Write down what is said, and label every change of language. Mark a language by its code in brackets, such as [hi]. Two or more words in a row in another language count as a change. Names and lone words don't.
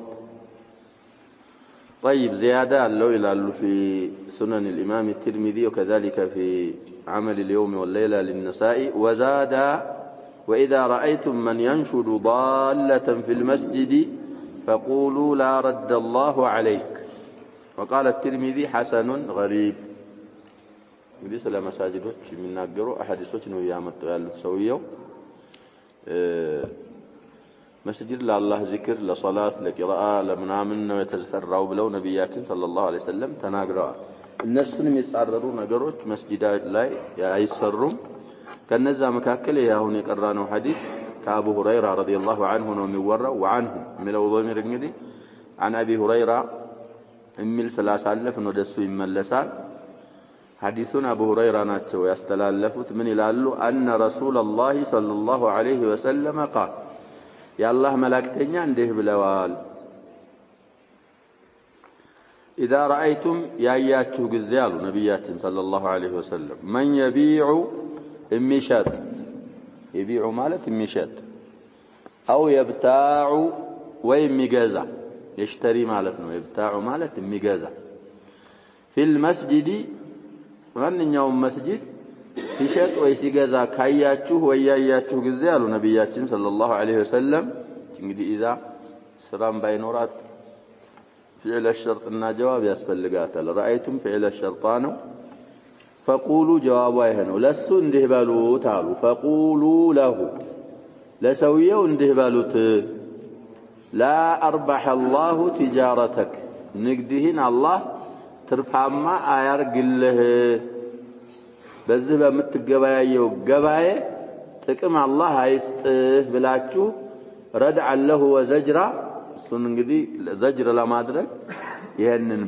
[ar] طيب زيادة له إلى في سنن الإمام الترمذي وكذلك في عمل اليوم والليلة للنسائي وزاد وإذا رأيتم من ينشد ضالة في المسجد فقولوا لا رد الله عليك. وقال الترمذي حسن غريب. يقول سلام [am] مساجدوች የሚናገሩ አሐዲሶች ነው ያመጣው ያሉት ሰውየው መስጂድ ለአላህ ዚክር ለሶላት ለቂራአ ለምናምን ነው የተሰራው ብለው ነብያችን [ar] صلى الله عليه وسلم [am] ተናግረዋል። እነሱን የሚጻረሩ ነገሮች መስጂድ ላይ አይሰሩም። ከነዛ መካከል ያሁን የቀራነው ሐዲስ ከአቡ ሁረይራ ረዲየላሁ ዐንሁ ነው የሚወራው وعنه የሚለው ضمير እንግዲህ عن ابي هريره የሚል ስላሳለፍን ወደሱ ይመለሳል። ሐዲሱን አቡ ሁረይራ ናቸው ያስተላለፉት። ምን ይላሉ? [ar] أن رسول الله صلى الله عليه وسلم قال [am] የአላህ መላእክተኛ እንዲህ ብለዋል [ar] إذا رأيتم [am] ያያችሁ ጊዜ አሉ ነብያችን [ar] صلى الله عليه [am] وسلم [ar] من يبيع [am] የሚሸጥ يبيع ማለት የሚሸጥ [ar] أو يبتاع [am] ወይ የሚገዛ يشتري ማለት ነው يبتاع ማለት የሚገዛ [ar] في المسجد [am] ማንኛውም መስጂድ ሲሸጥ ወይ ሲገዛ ካያችሁ ወይ ያያችሁ ጊዜ አሉ ነብያችን [ar] صلى الله عليه وسلم። [am] እንግዲህ إذا ስራም ባይኖራት [ar] فعل الشرط [am] እና ጀዋብ ያስፈልጋታል። [ar] رأيتم فعل الشرط [am] ነው። [ar] فقولوا جواب [am] يهنو ለሱ እንዲህ በሉት አሉ። [ar] فقولوا له [am] ለሰውየው እንዲህ በሉት [ar] لا أربح الله تجارتك [am] ንግድህን አላህ ትርፋማ አያርግልህ። በዚህ በምትገበያየው ገበያ ጥቅም አላህ አይስጥህ ብላችሁ [ar] ردعا له وزجرا [am] እሱን እንግዲህ ዘጅር ለማድረግ ይሄንን